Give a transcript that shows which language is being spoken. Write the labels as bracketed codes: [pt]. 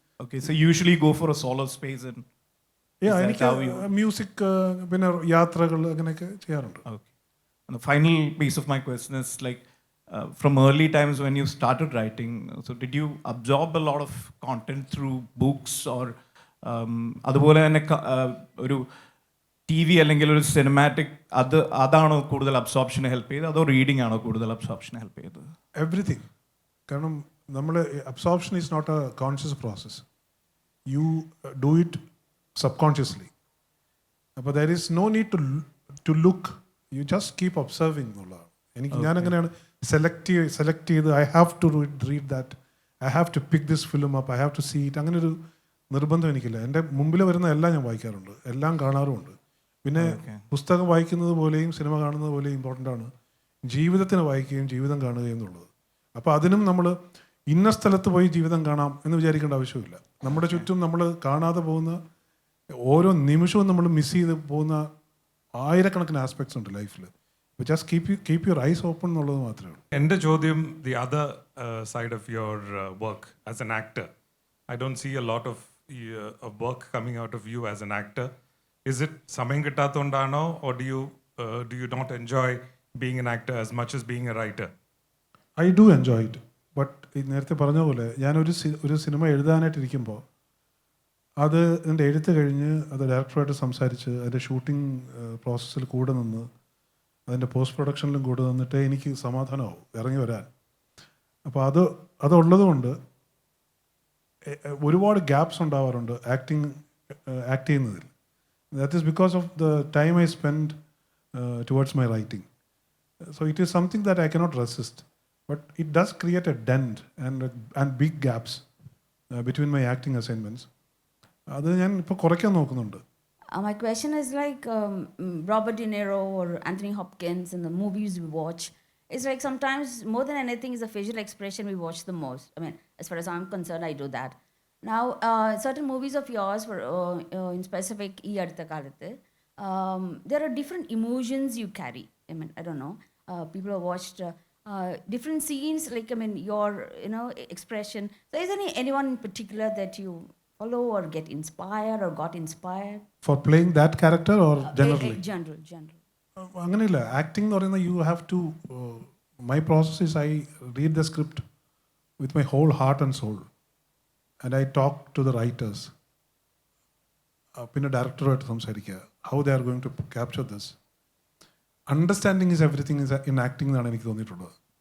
[en] Okay, so you usually go for a solo space and [ml] എനിക്ക് music, പിന്നെ യാത്രകൾ, അങ്ങനെയൊക്കെ ചെയ്യാറുണ്ട്. [en] okay. And the final piece of my question is like from early times when you started writing, so did you absorb a lot of content through books or [ml] അതുപോലെ തന്നെ ഒരു T V അല്ലെങ്കിൽ ഒരു cinematic അതാണോ കൂടുതൽ അബ്സോർപ്ഷന് help ചെയ്തത്, അതോ reading ആണോ കൂടുതൽ അബ്സോർപ്ഷന് ഹെൽപ്പ് ചെയ്തത്? [en] Everything. [ml] കാരണം നമ്മൾ [en] Absorption is not a conscious process. You do it subconsciously. അപ്പോൾ there is no need to look, you just keep observing എന്നുള്ളതാണ്. [ml] ഞാൻ അങ്ങനെയാണ് സെലക്ട് ചെയ്ത് [en] I have to read that, I have to pick this film up, I have to see it. [ml] അങ്ങനൊരു നിർബന്ധം എനിക്കില്ല. എൻ്റെ മുമ്പിൽ വരുന്ന എല്ലാം ഞാൻ വായിക്കാറുണ്ട്, എല്ലാം കാണാറുമുണ്ട്. പിന്നെ പുസ്തകം വായിക്കുന്നത് പോലെയും സിനിമ കാണുന്നത് പോലെയും ഇമ്പോർട്ടൻ്റ് ആണ് ജീവിതത്തിന് വായിക്കുകയും ജീവിതം കാണുകയും എന്നുള്ളത്. അപ്പോൾ അതിനും നമ്മൾ ഇന്ന സ്ഥലത്ത് പോയി ജീവിതം കാണാം എന്ന് വിചാരിക്കേണ്ട ആവശ്യമില്ല. നമ്മുടെ ചുറ്റും നമ്മൾ കാണാതെ പോകുന്ന ഓരോ നിമിഷവും നമ്മൾ മിസ് ചെയ്ത് പോകുന്ന ആയിരക്കണക്കിന് ആസ്പെക്ട്സ് ഉണ്ട് ലൈഫിൽ. [en] just keep your eyes open [ml] എന്നുള്ളത് മാത്രമേ ഉള്ളൂ. എൻ്റെ ചോദ്യം, [en] The other side of your work as an actor. I don't see a lot of work coming out of you as an actor. Is it [ml] സമയം കിട്ടാത്തതുകൊണ്ടാണോ, [en] or do you not enjoy being an actor as much as being a writer? I do enjoy it. [ml] But നേരത്തെ പറഞ്ഞ പോലെ ഒരു cinema എഴുതാനായിട്ടിരിക്കുമ്പോൾ അത് എൻ്റെ എഴുത്ത് കഴിഞ്ഞ് അത് ഡയറക്ടറുമായിട്ട് സംസാരിച്ച് അതിൻ്റെ ഷൂട്ടിംഗ് പ്രോസസ്സിൽ കൂടെ നിന്ന് അതിൻ്റെ പോസ്റ്റ് പ്രൊഡക്ഷനിലും കൂടെ നിന്നിട്ടേ എനിക്ക് സമാധാനമാവും ഇറങ്ങി വരാൻ. അപ്പോൾ അതുള്ളത് കൊണ്ട് ഒരുപാട് ഗ്യാപ്സ് ഉണ്ടാവാറുണ്ട് ആക്ട് ചെയ്യുന്നതിൽ. [en] That is because of the time I spend towards my writing. So it is something that I cannot resist, but it does create a dent and big gaps between my acting assignments. [ml] അത് ഞാൻ ഇപ്പോൾ കുറയ്ക്കാൻ നോക്കുന്നുണ്ട്. [en] My question is like Robert De Niro or Anthony Hopkins in the movies we watch. It's like sometimes more than anything is the facial expression we watch the most. I mean, as far as I'm concerned, I do that. Now, certain movies of yours, in specific, there are different emotions you carry. I mean, I don't know. People have watched different scenes, like, I mean, your, expression. So is there anyone in particular that you follow or get inspired or got inspired? For playing that character or generally? General. [ml] അങ്ങനെയില്ല. Acting എന്ന് പറയുന്നത് [en] You have to, my process is I read the script with my whole heart and soul and I talk to the writers. [ml] പിന്നെ ഡയറക്ടറുമായിട്ട് സംസാരിക്കുക, [en] How they are going to capture this. Understanding is everything is in acting [ml] എന്നാണ് എനിക്ക് തോന്നിയിട്ടുള്ളത്.